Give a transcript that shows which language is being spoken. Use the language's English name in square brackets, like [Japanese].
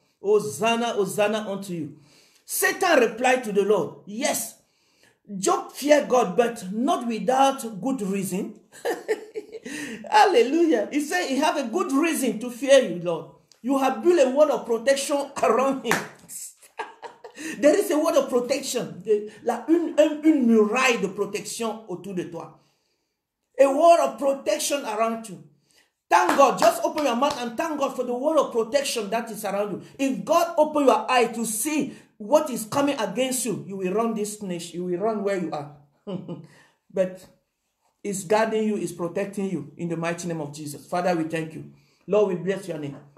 [English] Hosanna, Hosanna unto you. Satan replied to the Lord, yes, Job feared God, but not without good reason. Hallelujah. He said he have a good reason to fear you, Lord. You have built a wall of protection around him. There is a word of protection. [French] Une muraille de protection autour de toi. [English] A word of protection around you. Thank God. Just open your mouth and thank God for the word of protection that is around you. If God open your eye to see what is coming against you, you will run this nation. You will run where you are. But it's guarding you, it's protecting you in the mighty name of Jesus. Father, we thank you. Lord, we bless your name.